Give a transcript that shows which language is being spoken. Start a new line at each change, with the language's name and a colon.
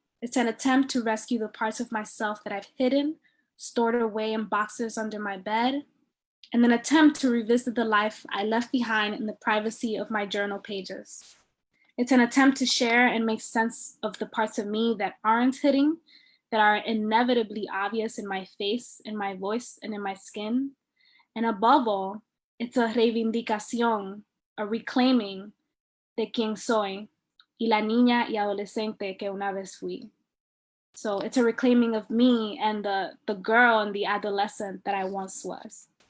English: It's an attempt to rescue the parts of myself that I've hidden, stored away in boxes under my bed, and an attempt to revisit the life I left behind in the privacy of my journal pages. It's an attempt to share and make sense of the parts of me that aren't hidden, that are inevitably obvious in my face, in my voice, and in my skin. And above all, it's a reivindicación, a reclaiming
Spanish: de quien soy y la niña y adolescente que una vez fui.
English: So it's a reclaiming of me and the girl and the adolescent that I once was.